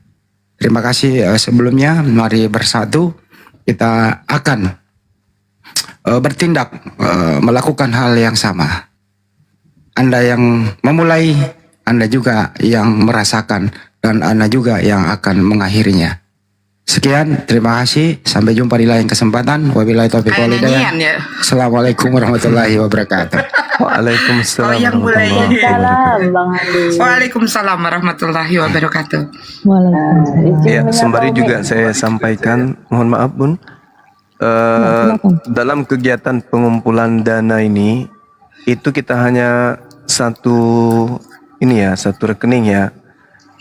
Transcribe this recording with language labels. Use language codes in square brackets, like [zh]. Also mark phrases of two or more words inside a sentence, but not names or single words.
[id] Terima kasih sebelumnya. Mari bersatu kita akan bertindak melakukan hal yang sama. Anda yang memulai, Anda juga yang merasakan, dan Anda juga yang akan mengakhirinya. Sekian, terima kasih. Sampai jumpa di lain kesempatan. [ar] وبالله التوفيق والهداية. [id] Ya. [ar] السلام عليكم ورحمة الله وبركاته. وعليكم السلام [id] Oh, yang mulai. [ar] ورحمة الله وبركاته. [id] Bang Andi. [ar] وعليكم السلام ورحمة الله وبركاته. وعليكم السلام. [id] Ya, sembari juga saya sampaikan, mohon maaf Bun, dalam kegiatan pengumpulan dana ini, itu kita hanya satu rekening ya.